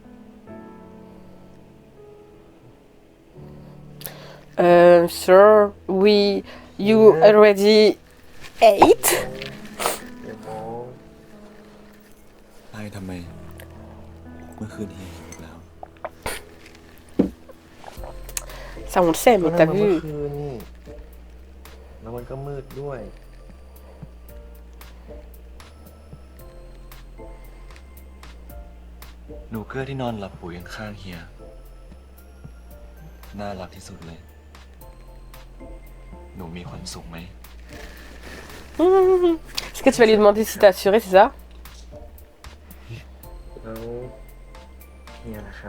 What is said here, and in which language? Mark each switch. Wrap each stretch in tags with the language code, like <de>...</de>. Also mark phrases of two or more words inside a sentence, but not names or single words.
<en>Sure, you already ate?</en> <th>เดี๋ยวโม นายให้ทำไม เมื่อคืนเฮียเห็นอีกแล้ว</th> <fr>Ça, on le sait,</fr> <th>ก็</th> <fr>mais</fr> <th>นั่</th> <fr>t'as</fr> <th>นมันเมื่อ</th> <fr>vu.</fr> <th>คืนนี่แล้วมันก็มืดด้วย หนูเกื้อที่นอนหลับปุ๋ยข้างๆเฮีย น่ารักที่สุดเลย หนูมีความสุขไหม</th> <fr>Est-ce que tu vas lui demander si t'es assuré, c'est ça?</fr> <th>แล้วเฮียนะครับ</th>